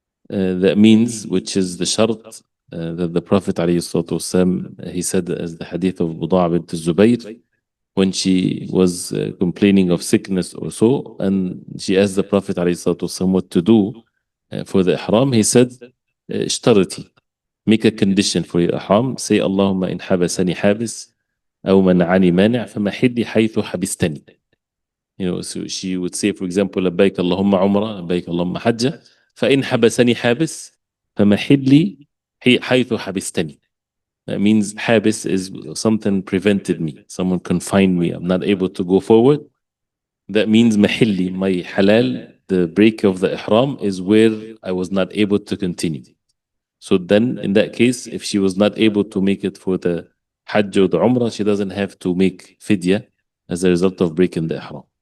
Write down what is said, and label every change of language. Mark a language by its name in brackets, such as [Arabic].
[English] That means, which is the shart that the Prophet ﷺ, he said as the hadith of Budaa bint Zubayr, when she was complaining of sickness or so, and she asked the Prophet ﷺ what to do for the ihram, he said, [Arabic] اشترطي, [English] make a condition for your ihram, say [Arabic] Allahumma in habasani habis أو منعني مانع فمحلي حيث حبستني. [English] So she would say, for example, [Arabic] لبيك اللهم عمرة, لبيك اللهم حجة, فإن حبسني حابس فمحلي حيث حبستني. [English] That means habis is something prevented me, someone confined me, I'm not able to go forward. That means mahilli, my halal, the break of the ihram is where I was not able to continue. So then in that case, if she was not able to make it for the hajj or the umrah, she doesn't have to make fidya as a result of breaking the ihram.